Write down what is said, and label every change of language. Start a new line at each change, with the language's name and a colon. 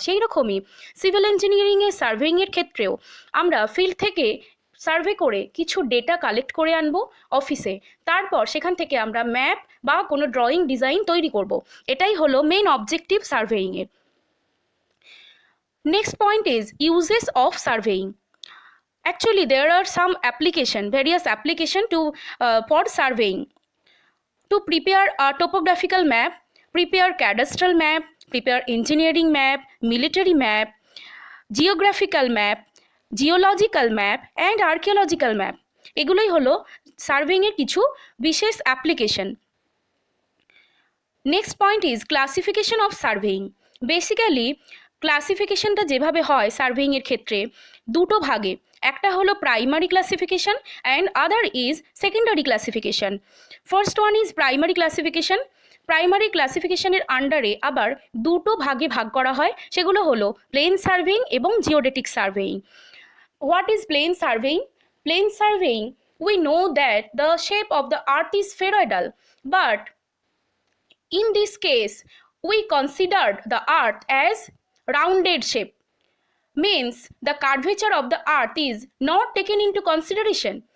Bangla: সেই রকমই সিভিল ইঞ্জিনিয়ারিংয়ে সার্ভেইংয়ের ক্ষেত্রেও আমরা ফিল্ড থেকে সার্ভে করে কিছু ডেটা কালেক্ট করে আনবো অফিসে, তারপর সেখান থেকে আমরা ম্যাপ বা কোনো ড্রয়িং ডিজাইন তৈরি করব। এটাই হলো main objective সার্ভেইংয়ের।
English: Next point is uses of surveying. Actually, there are some various application for surveying. To prepare a topographical map, prepare cadastral map, prepare engineering map, military map, geographical map, geological map and archaeological map.
Bangla: এগুলোই হলো surveying এর কিছু বিশেষ application.
English: Next point is classification of surveying.
Bangla: Basically ক্লাসিফিকেশনটা যেভাবে হয় সার্ভেইংয়ের ক্ষেত্রে দুটো ভাগে, একটা হলো primary classification
English: And other is secondary classification. First one is primary classification.
Bangla: Primary ক্লাসিফিকেশনের আন্ডারে আবার দুটো ভাগে ভাগ করা হয়, সেগুলো হলো প্লেন সার্ভেইং এবং geodetic surveying.
English: What is plane surveying? Plane surveying, we know that the shape of the earth is spheroidal, but in this case we considered the earth as rounded shape, means the curvature of the earth is not taken into consideration.